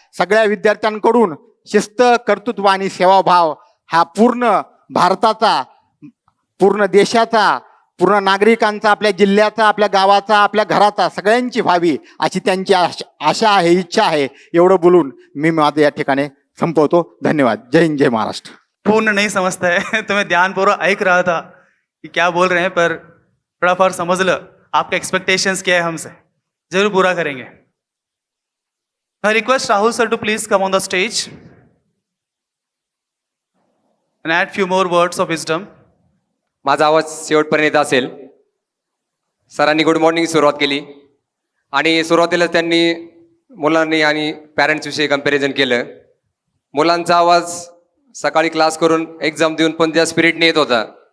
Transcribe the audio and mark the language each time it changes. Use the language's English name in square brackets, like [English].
[Marathi] सगळ्या विद्यार्थ्यांकडून शिस्त, कर्तृत्व आणि सेवाभाव हा पूर्ण भारताचा, पूर्ण देशाचा, पूर्ण नागरिकांचा, आपल्या जिल्ह्याचा, आपल्या गावाचा, आपल्या घराचा, सगळ्यांची व्हावी अशी त्यांची आशा आहे, इच्छा आहे. एवढं बोलून मी माझं या ठिकाणी संपवतो. धन्यवाद. जय हिंद, जय महाराष्ट्र. [Hindi] पूर्ण नहीं समझता है तो मैं ध्यानपूर्वक ऐक रहा था कि क्या बोल रहे हैं, पर थोड़ा समझ लो आपका एक्सपेक्टेशंस क्या है हमसे, जरूर पूरा करेंगे. [English] I request Rahul sir to please come on the stage and add few more words of wisdom. [Marathi] माझा आवाज शेवटपर्यंत येत असेल. सरांनी गुड मॉर्निंग सुरुवात केली आणि सुरुवातीला त्यांनी मुलांनी आणि पॅरेंट्सविषयी कम्पॅरिझन केलं. मुलांचा आवाज सकाळी क्लास करून एक्झाम देऊन पण त्या स्पिरिटने येत होता.